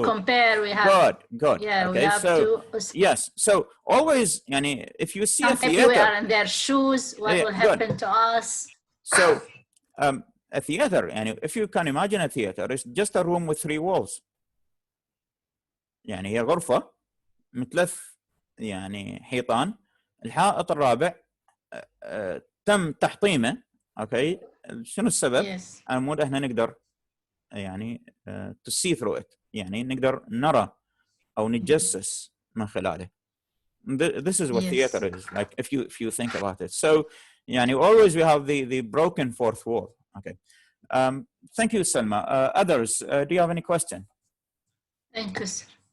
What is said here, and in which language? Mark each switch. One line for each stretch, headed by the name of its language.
English: To compare, we have. Good. Yeah, okay, we have so, to. Yes, so always, if you see a theater. If we are in their shoes, what will happen to us? So, a theater, and if you can imagine a theater, it's just a room with 3 walls.
Arabic: يعني هي غرفة مثلث حيطان، الحائط الرابع تم تحطيمه. اوكي، شنو السبب؟ المفروض احنا نقدر
English: to see through it،
Arabic: نقدر نرى او نتجسس من خلاله.
English: This is what theater is like if you think about it. So always we have the broken fourth wall. Okay. Thank you, Selma. Others, do you have any question? Thank you, sir.